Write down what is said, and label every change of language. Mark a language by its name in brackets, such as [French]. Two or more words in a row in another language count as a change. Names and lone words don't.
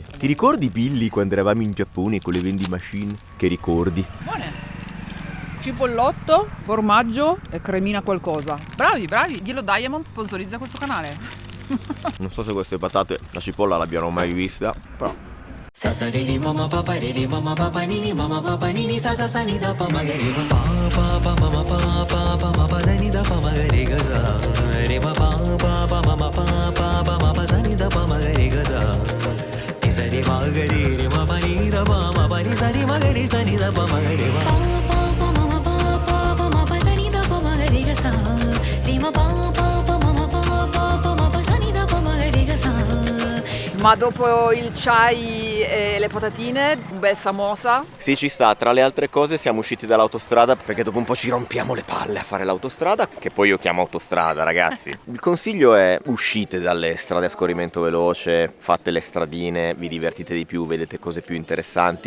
[Italian] Ti ricordi Billy quando eravamo in Giappone con le [English] vending machine? [Italian] Che ricordi? Buone. Cipollotto, formaggio e cremina qualcosa. Bravi, Yellow Diamond sponsorizza questo canale. Non so se queste patate, la cipolla l'abbiano mai vista, però... Sasariri mama papa riri mama papa nini mama papa nini sa sa sa ni da pa ma ga re pa pa mama pa ma pa da ni da pa ma ga re ga sa re pa pa mama pa ma pa sa ni da pa ma ga re ga sa ni sa re ma ga re ma pa ni da pa ma pa ni sa re ma ga re sa ni da pa ma ga re pa mama pa ma pa da ni da pa ma ga re ga sa re ma pa mama pa ma pa sa ni da pa ma ga re ga sa. Ma dopo il chai e le patatine, un bel samosa. Sì, ci sta. Tra le altre cose siamo usciti dall'autostrada perché dopo un po' ci rompiamo le palle a fare l'autostrada, che poi io chiamo autostrada, ragazzi. Il consiglio è uscite dalle strade a scorrimento veloce, fate le stradine, vi divertite di più, vedete cose più interessanti.